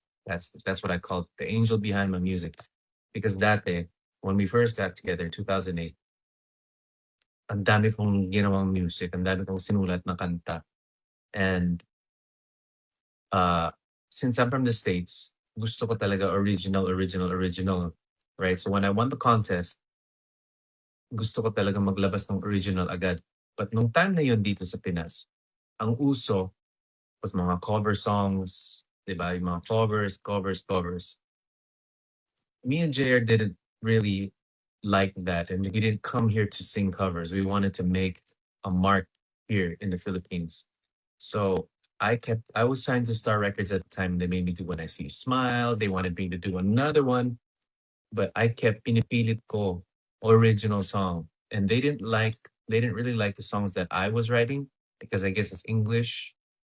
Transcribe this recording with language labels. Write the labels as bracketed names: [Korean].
[English] That's what I called the angel behind my music. Because that day, when we first got together, 2008, [Filipino] ang dami kong ginawang music, ang dami kong sinulat na kanta. [English] And since I'm from the States, [Filipino] gusto ko talaga [English] original, right? So when I won the contest, [Filipino] gusto ko talaga maglabas ng original agad. But nung time na yun dito sa Pinas, ang uso was mga cover songs, diba? Yung mga covers. [English] Me and JR didn't really like that, and we didn't come here to sing covers. We wanted to make a mark here in the Philippines. So I was signed to Star Records at the time. They made me do When I See You Smile. They wanted me to do another one, but I kept [Filipino] pinipilit ko [English] original song, and they didn't really like the songs that I was writing, because I guess it's English.